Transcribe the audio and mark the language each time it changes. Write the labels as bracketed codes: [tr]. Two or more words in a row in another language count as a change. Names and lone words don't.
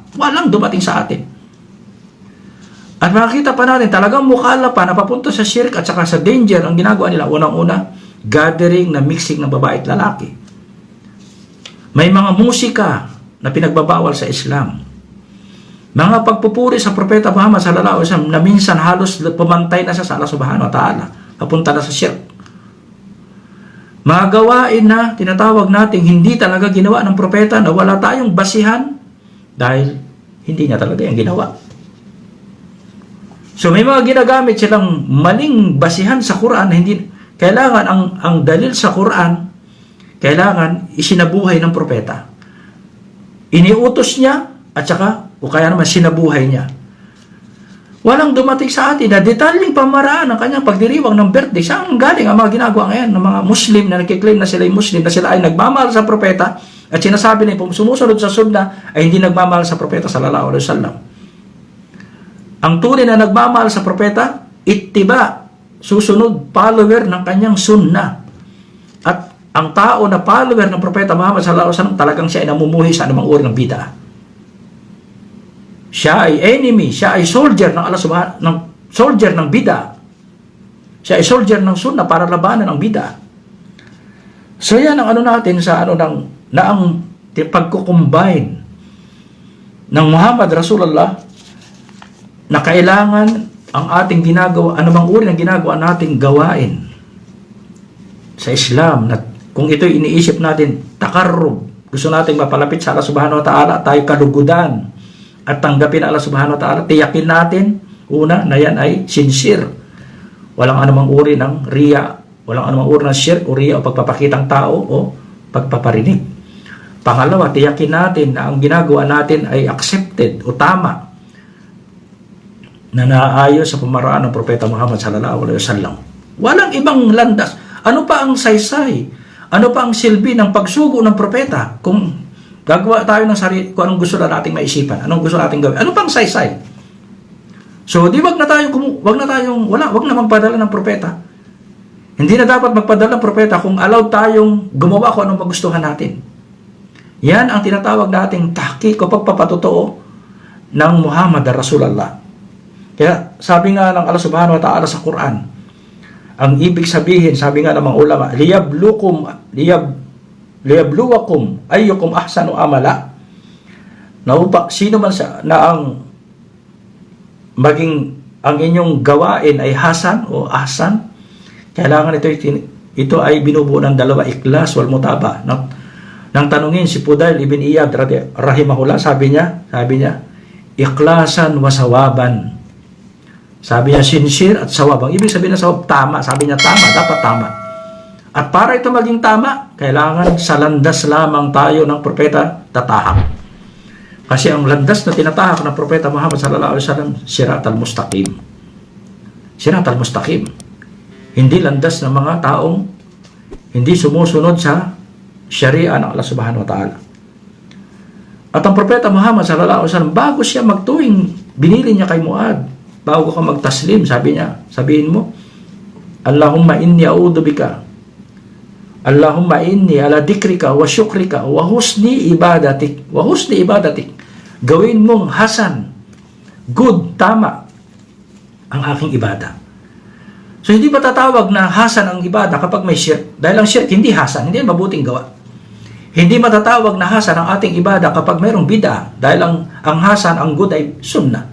[tl] Walang dumating sa atin. At makikita pa natin talagang mukhala pa na papunta sa shirk at saka sa danger ang ginagawa nila. Unang-una, gathering na mixing ng babae at lalaki. May mga musika na pinagbabawal sa Islam. Mga pagpupuri sa Propeta Muhammad [ar] صلى الله عليه وسلم [tl] na minsan halos pumantay na sa Allah [ar] سبحانه وتعالى. [tl] Papunta na sa shirk. Mga gawain na tinatawag nating hindi talaga ginawa ng propeta na wala tayong basihan dahil hindi niya talaga yung ginawa. So may mga ginagamit silang maling basihan sa Quran na hindi kailangan ang dalil sa Quran kailangan isinabuhay ng propeta. Iniutos niya at saka o kaya naman sinabuhay niya. Walang dumating sa atin na detalyeng pamaraan ng kanyang pagdiriwang ng birthday. Saan galing ang mga ginagawa ngayon ng mga Muslim na nagkiklaim na sila ay Muslim, na sila ay nagmamahal sa propeta at sinasabi na kung sumusunod sa sunna ay hindi nagmamahal sa propeta [ar] صلى الله عليه وسلم. [tl] Ang tunay na nagmamahal sa propeta, ittiba, susunod, follower ng kanyang sunna. At ang tao na follower ng propeta Muhammad [ar] صلى الله عليه وسلم, [tl] talagang siya ay namumuhay sa anumang uri ng bid'ah. Siya ay enemy, siya ay soldier ng Allah subhanahu ng soldier ng bid'ah. Siya ay soldier ng sunna para labanan ang bid'ah. So yan ang ano natin sa ano na ang pagko-combine ng Muhammad Rasulullah na kailangan ang ating ginagawa, anumang uri ng ginagawa nating gawain sa Islam, na kung ito'y iniisip natin takarrub, gusto nating mapalapit sa Allah [ar] سبحانه وتعالى, [tl] tayo kalugudan at tanggapin Allah [ar] سبحانه وتعالى, [tl] tiyakin natin una na yan ay sincere, walang anumang uri ng riya, walang anumang uri ng shirk o riya o pagpapakitang tao o pagpaparinig. Pangalawa, tiyakin natin na ang ginagawa natin ay accepted o tama, na naaayon sa pamaraan ng Propeta Muhammad [ar] صلى الله عليه وسلم. [tl] Walang ibang landas. Ano pa ang saysay? Ano pa ang silbi ng pagsugo ng propeta? Kung gagawa tayo ng sarili, kung anong gusto na nating maisipan, anong gusto nating gawin, ano pang saysay? So, wag na magpadala ng propeta. Hindi na dapat magpadala ng propeta kung allowed tayong gumawa kung anong magustuhan natin. Yan ang tinatawag nating tahqiq o pagpapatotoo ng Muhammad Rasulullah. Kaya sabi nga ng Allah [ar] سبحانه وتعالى [tl] sa Quran, ang ibig sabihin, sabi nga ng mga ulama, [ar] ليبلوكم أيكم أحسن عملا, [tl] na sino man na ang maging ang inyong gawain ay hasan o ahsan, kailangan ito ay binubuo ng dalawa, [ar] إخلاص والمتابعة. [tl] Nang tanungin si Fudail ibn Iyad rahimahullah, sabi niya [ar] إخلاصا وصوابا. [tl] Sabi niya, sincere at sawab. Ang ibig sabihin ng sawab, tama. Sabi niya, tama. Dapat tama. At para ito maging tama, kailangan sa landas lamang tayo ng propeta tatahak. Kasi ang landas na tinatahak ng propeta Muhammad [ar] صلى الله عليه وسلم, صراط المستقيم. صراط المستقيم. [tl] Hindi landas ng mga taong hindi sumusunod sa syariah ng Allah [ar] سبحانه وتعالى. [tl] At ang propeta Muhammad [ar] صلى الله عليه وسلم, [tl] bago siya magtuwing binili niya kay Muad, bago ka magtaslim, sabihin mo, [ar] اللهم إني أعوذ بك، اللهم إني على ذكرك وشكرك وحسن عبادتك, [tl] gawin mong hasan, good, tama ang aking ibada. So hindi ba tatawag na hasan ang ibada kapag may shirk? Dahil ang shirk hindi hasan, hindi mabuting gawa. Hindi matatawag na hasan ang ating ibada kapag mayroong bid'ah, dahil ang hasan, ang good ay sunnah.